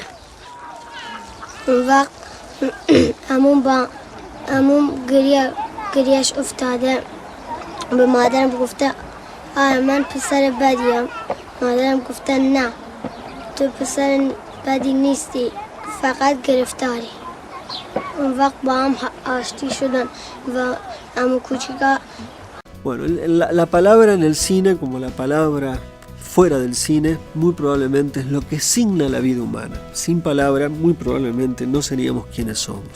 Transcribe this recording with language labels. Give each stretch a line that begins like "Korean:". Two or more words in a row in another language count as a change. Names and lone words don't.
Persian: اون وقت عموم گریش افتاده، به مادرم گفته آره من پسر بدیم. مادرم گفته نه تو پسر بدی نیستی، فقط گرفتاری. اون وقت با هم آشتی شدن و عمو کوچیکا.
Spanish: Bueno, la palabra en el cine, como la palabra fuera del cine, muy probablemente es lo que signa la vida humana. Sin palabra, muy probablemente no seríamos quienes somos.